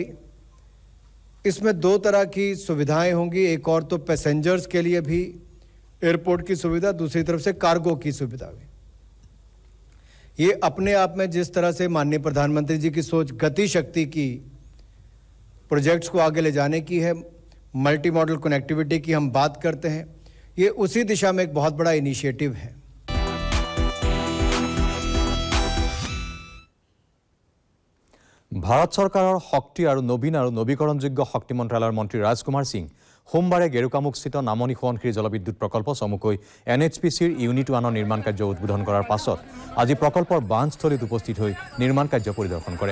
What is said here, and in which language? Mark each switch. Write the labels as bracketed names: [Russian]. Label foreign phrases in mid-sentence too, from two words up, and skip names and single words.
[Hindi] इसमें 2 तरह की सुविधाएं होंगी, एक और तो पैसेंजर्स के लिए भी एयरपोर्ट की सुविधा, दूसरी तरफ से कार्गो की सुविधा भी। ये अपने आप में जिस तरह से माननीय प्रधानमंत्री जी की सोच गति शक्ति की प्रोजेक्ट्स को आगे ले जाने की है, [English] multi modal connectivity [Hindi] की हम बात करते हैं, ये उसी दिशा में एक बहुत बड़ा इनिशिएटिव है। [Assamese] ভাৰত চৰকাৰৰ শক্তি আৰু নবীন আৰু নৱীকৰণযোগ্য শক্তি মন্ত্ৰালয়ৰ মন্ত্ৰী ৰাজকুমাৰ সিং সোমবাৰে গেৰুকামুখস্থিত নামনি সোৱণশিৰি জলবিদ্যুৎ প্ৰকল্প চমুকৈ NHPCৰ ইউনিট 1ৰ নিৰ্মাণ কাৰ্য উদ্বোধন কৰাৰ পাছত আজি প্ৰকল্পৰ বান্ধস্থলীত উপস্থিত হৈ নিৰ্মাণ কাৰ্য পৰিদৰ্শন কৰে।